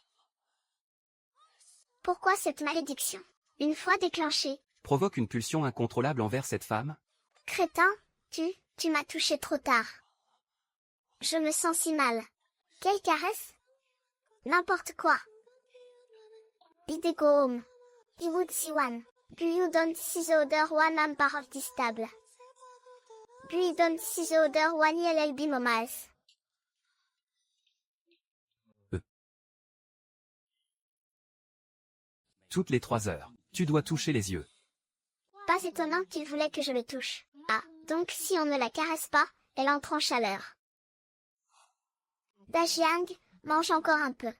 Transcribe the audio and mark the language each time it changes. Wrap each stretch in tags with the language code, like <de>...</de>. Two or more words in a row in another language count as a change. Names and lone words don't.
<fr>Pourquoi cette malédiction? Une fois déclenchée. Provoque une pulsion incontrôlable envers cette femme? Crétin, tu m'as touché trop tard. Je me sens si mal. Quelle caresse? N'importe quoi. Bidego Biwood Siwan. Buyudon Sizoder Wanam Parov Distable. Buyudon Sizoder Waniel Elbimomas. Toutes les 3 heures, tu dois toucher les yeux. Pas étonnant qu'il voulait que je le touche. Ah, donc si on ne la caresse pas, elle entre en chaleur. Dajiang, mange encore un peu.</fr>